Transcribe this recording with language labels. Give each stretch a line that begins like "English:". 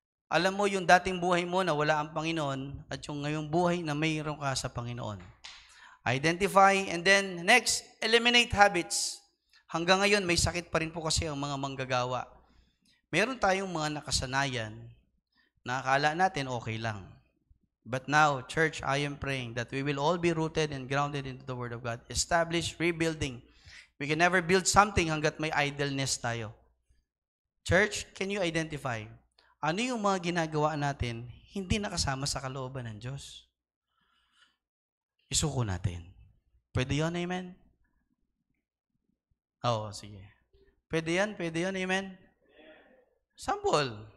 Filipino: Alam mo yung dating buhay mo na wala ang Panginoon at yung ngayong buhay na mayroon ka sa Panginoon.
English: Identify, and then next, eliminate habits.
Filipino: Hanggang ngayon, may sakit pa rin po kasi ang mga manggagawa. Meron tayong mga nakasanayan na akala natin okay lang.
English: But now, church, I am praying that we will all be rooted and grounded into the Word of God. Establish, rebuilding. We can never build something
Filipino: hanggat may
English: idleness tayo. Church, can you identify?
Filipino: Ano yung mga ginagawa natin hindi nakasama sa kalooban ng Diyos? Isuko natin. Pwede yun, amen? Oo, sige. Pwede yan, amen? Sample.